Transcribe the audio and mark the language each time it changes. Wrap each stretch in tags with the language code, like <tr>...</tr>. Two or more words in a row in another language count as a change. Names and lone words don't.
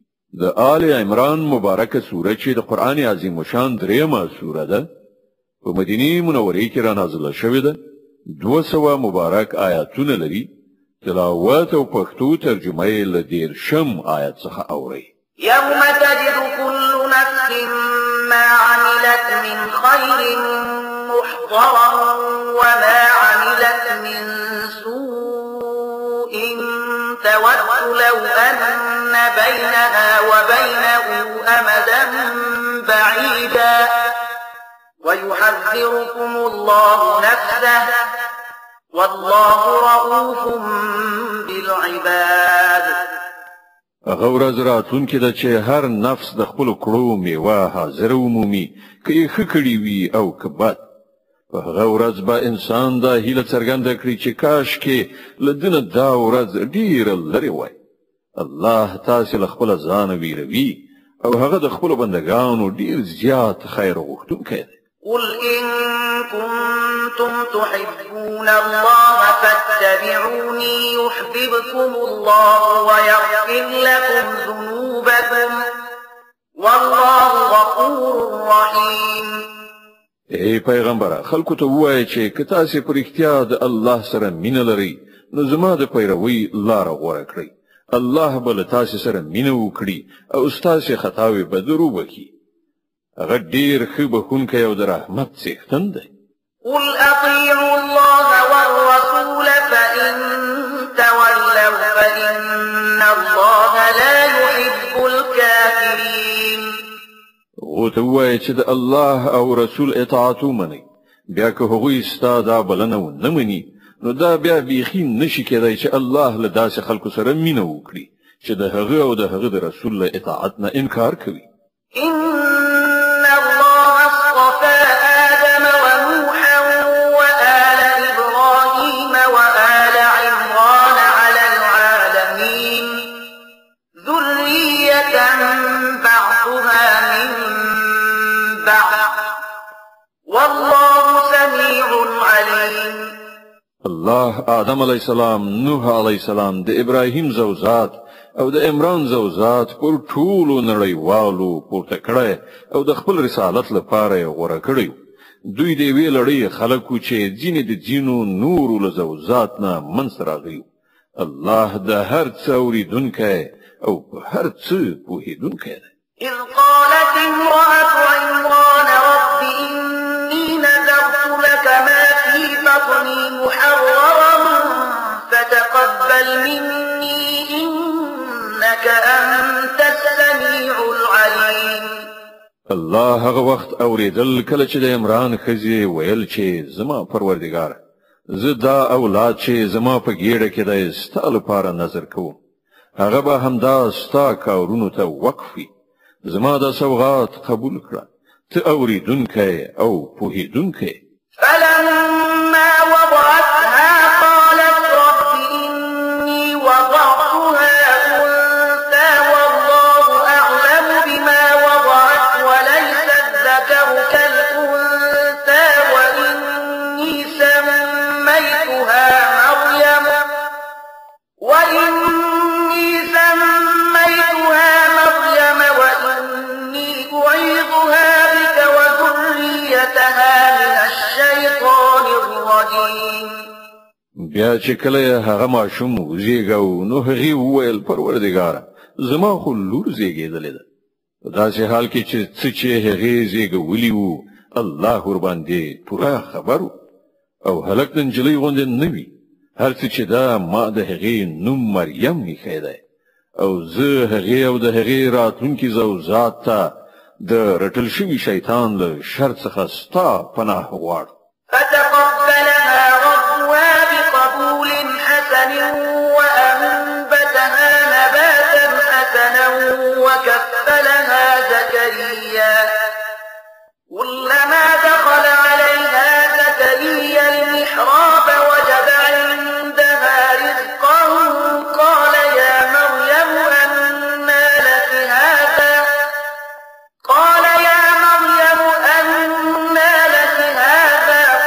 <ps>د آل عمران مبارکه سوره چې د قران عظیم شان دریمه سوره ده په مدینه منوره کې را نازله شوې ده 200 مبارک آیاتونه لري تلاوت او پښتو ترجمه یې له 10 آیت څخه اوري</ps> <ar>يوم تجد كل نفس ما عملت من خير محضرا وما عملت من سوء تود لو أن بينها وبينه أمدا بعيدا ويحذركم الله نفسه والله رؤوف بالعباد.</ar> <ps>هغه ورځ راتلونکې ده چې هر نفس د خپل کړو میوه حاضر ومومي که یې ښه کړي وي او که بد. په هغه ورځ به انسان دا هیله څرګنده کړي چې کاشکې له دنه دا ورځ ډېره لرې وای. الله تاسې له خپله ځانه ویروي او هغه د خپلو بندګانو ډېر زیات خیر غوښتونکی دی.</ps> <ar>قل إن كنتم تحبون الله فاتبعوني يحببكم الله ويغفر لكم ذنوبكم والله غفور رحيم.</ar> <ps>ای پیغمبره خلکو ته ووایه چې که تاسې په رښتیا د الله سره مینه لرئ نو زما د پیروۍ لاره غوره کړئ. الله به له تاسې سره مینه وکړي او ستاسې خطاوې به در وبخي. هغه ډېر ښه بخښونکی او د رحمت څښتن دی.</ps> <ar>قل أطيعوا الله والرسول فإن تولوا فإن الله لا يحب الكافرين.</ar> <ps>ورته ووایه چې د الله او رسول اطاعت ومنئ بیا که هغوی ستا دا بلنه ونه مني نو دا بیا بیخي نشي کېدی چې الله له داسې خلکو سره مینه وکړي چې د هغه او د هغه د رسول له اطاعت نه انکار کوي.</ps> <ar>إن الله اصطفى آدم ونوحا وآل إبراهيم وآل عمران على العالمين ذرية بعضها من بعض والله سميع عليم.</ar> <ps>الله آدم</ps> <ar>علیه السلام،</ar> <ps>نوح</ps> <ar>علیه السلام،</ar> <ps>د ابراهیم زوجات او د عمران زوجات پر ټولو نړیوالو پورته کړی او د خپل رسالت لپاره یې غوره کړی. دوی د یوې لړۍ خلکو چې ځینې د ځینو نورو له زوجات نه منځته راغلي. الله د هر څه اورېدونکی او په هر څه پوهېدونکی دی.</ps> <ar>إذ قالت امرأة عمران رب إني نذرت لك ما في بطني محررا فتقبل مني إنك أنت السميع العليم.</ar> <ps>الله هغه وخت اورېدل کله چې د عمران ښځې ویل چې زما پروردګار زه دا اولاد چې زما په ګېډه کې دی ستا لپاره نظر کوم هغه به همدا ستا کارونو ته وقف وي. زما دا سوغات قبول کړه ته اورېدونکی او پوهېدونکی.</ps> <ar>فلما وضعتها قالت رب إني وضعتها أنثى والله أعلم بما وضعت وليس الذكر كالأنثى وإني سميتها مريم وإني أعيذها بك وذريتها من الشيطان الرجيم.</ar> <ps>بیا چې کله هغه ماشوم وزیږو نو هغې وویل پروردګاره زما خو لور زیږېدلې ده. په داسې حال کې چې څه چې هغې زیږولي وو الله ورباندې پوره خبر و او هلک د نجلۍ غوندې نه وي. هر څه چې دا ما د هغې نوم مریم ایښی دی او زه هغې او د هغې راتلونکي زوجات ته د رټل شوي شیطان له شر څخه ستا پناه غواړم.</ps> <ar>فتقبلها ربها بقبول حسن وأنبتها نباتا حسنا وكفلها زكريا كلما دخل عليها زكريا المحراب وجد عندها رزقا قال يا مريم أنى لك هذا قال يا مريم أنى لك هذا</ar>